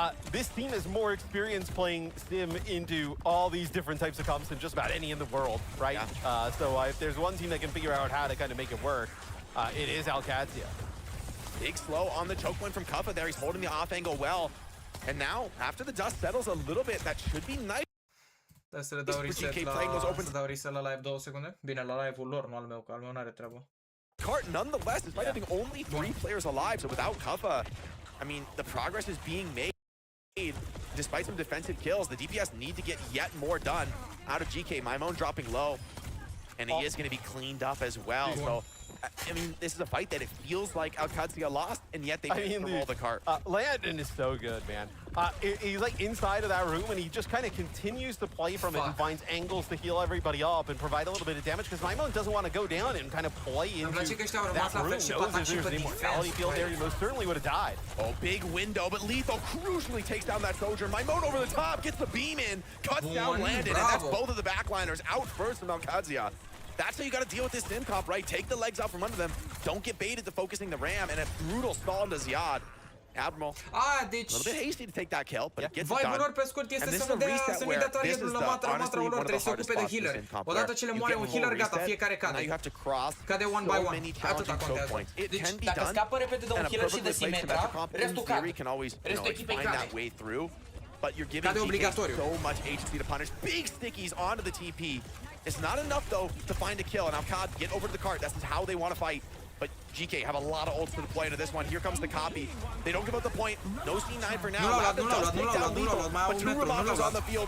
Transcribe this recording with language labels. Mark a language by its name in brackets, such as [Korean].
[English] This team has more experience playing Sim into all these different types of comps than just about any in the world, right? Yeah. So if there's one team that can figure out how to kind of make it work, it is Alcatraz. Big slow on the choke win from Kuffa there. He's holding the off angle well. And now, after the dust settles a little bit, that should be nice. [Romanian] Să le dau reset la live 2 secunde. Bine, la live-ul lor, nu al meu, că al meu n-are treabă. [English] Cart, nonetheless, despite having only 3 players alive, so without Kuffa, I mean, the progress is being made. Despite some defensive kills, the DPS need to get yet more done out of GK. Mimone dropping low, and he is going to be cleaned up as well. So, I mean, this is a fight that it feels like Alcatraz lost, and yet they can roll the cart. Landon is so good, man. He's like inside of that room, and he just kind of continues to play from it and finds angles to heal everybody up and provide a little bit of damage because Mimone doesn't want to go down and kind of play into that room. Knows if there's an immortality field there, he most certainly would have died. Oh, big window, but Lethal crucially takes down that soldier. Mimone over the top, gets the beam in, cuts down Landon, and that's both of the backliners out first from Alcatraz. That's how you got to deal with this Sim comp, right? Take the legs out from under them. Don't get baited to focusing the Ram, and a brutal stall into Ziad. Admiral, a little bit hasty to take that kill, but it gets it done. [Romanian] Pe scurt este să nu dea targetul la Matra lor, trebuie să se ocupe de healer. Odată ce le moare un healer, gata, fiecare cade. Cade [English] one by one. [Romanian] Atâta contează. Deci dacă scapă repede de un healer și de Symmetra, restul cade. Restul echipei cade. [English] But you're giving GK so much HP to punish. Big stickies onto the TP. It's not enough, though, to find a kill. And Alcad, get over to the cart. That's how they want to fight. But GK have a lot of ults to deploy into this one. Here comes the copy. They don't give up the point. No C9 for now. Does take down Lethal, but 2 Ramados on the field.